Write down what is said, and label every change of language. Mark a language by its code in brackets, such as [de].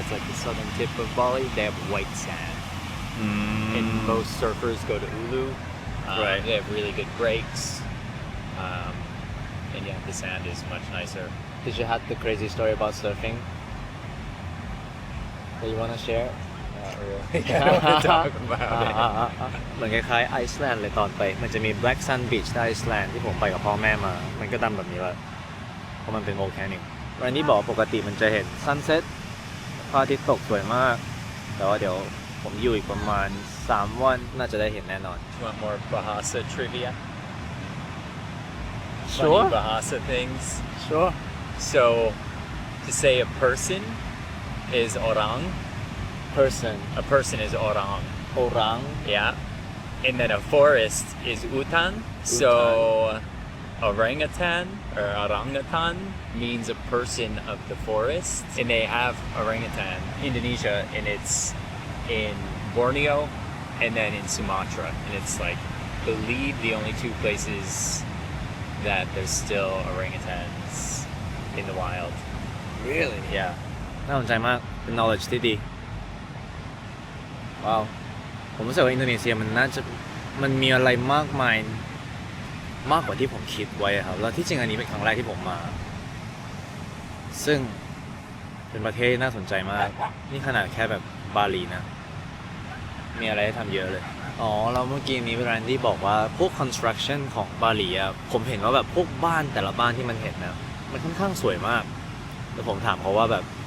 [en] That's like the southern tip of Bali. They have white sand, and most surfers go to Ulu. Right. They have really good breaks, and yeah, the sand is much nicer. Did you have the crazy story about surfing that you want to share? Not really. I don't want to talk about it. [th] เหมือนคล้ายๆไอซ์แลนด์เลยตอนไปมันจะมี Black Sand Beach ที่ไอซ์แลนด์ที่ผมไปกับพ่อแม่มามันก็ดำแบบนี้แหละเพราะมันเป็นโวลแคนิกวันนี้บอกปกติมันจะเห็นซันเซ็ตพระอาทิตย์ตกสวยมากแต่ว่าเดี๋ยวผมอยู่อีกประมาณ3วันน่าจะได้เห็นแน่นอน [en] You want more Bahasa trivia? Sure. Funny Bahasa things. Sure. So, to say a person is orang. Person A person is orang. orang Yeah. And then a forest is utan. So, orangutan or orangutan means a person of the forest. And they have orangutan Indonesia, and it's in Borneo and then in Sumatra. And it's like, believe the only two places that there's still orangutans in the wild. really yeah [th] น่าสนใจมากเป็น knowledge ที่ดีว้าวผมรู้สึกว่าอินโดนีเซียมันมีอะไรมากมายมากกว่าที่ผมคิดไว้ครับแล้วที่จริงอันนี้เป็นครั้งแรกที่ผมมา ซึ่งเป็นประเทศที่น่าสนใจมากนี่ขนาดแค่แบบบาหลีนะมีอะไรให้ทำเยอะเลยอ๋อเราเมื่อกี้นี้แรนดี้บอกว่าพวก construction ของบาหลีอะผมเห็นว่าแบบพวกบ้านแต่ละบ้านที่มันเห็นนะมันค่อนข้างสวยมากแล้วผมถามเขาว่าแบบ